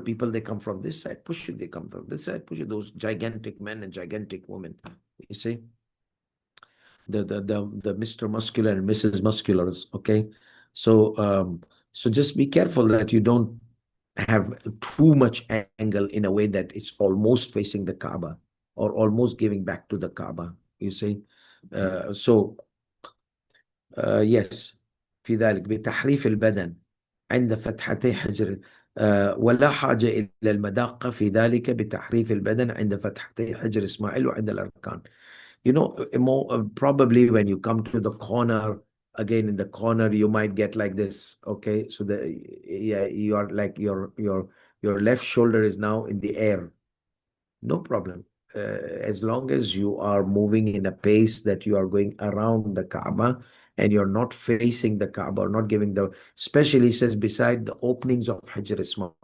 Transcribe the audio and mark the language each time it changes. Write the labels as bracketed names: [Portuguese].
[English] People, they come from this side, push you, they come from this side, push you. Those gigantic men and gigantic women, you see, the Mr. Muscular and Mrs. Musculars. Okay, so just be careful that you don't have too much angle in a way that it's almost facing the Kaaba or almost giving back to the Kaaba. You see, So yes، [Arabic] في ذلك بتحريف البدن عند فتحتي حجر، ولا حاجة إلى المداقة في ذلك بتحريف البدن عند فتحتي حجر إسماعيل وعند الأركان. [English] You know, probably when you come to the corner, again in the corner, you might get like this. Okay, so yeah, you are like your left shoulder is now in the air. No problem. As long as you are moving in a pace that you are going around the Kaaba and you're not facing the Kaaba or not giving the, especially says beside the openings of Hajr Ismail.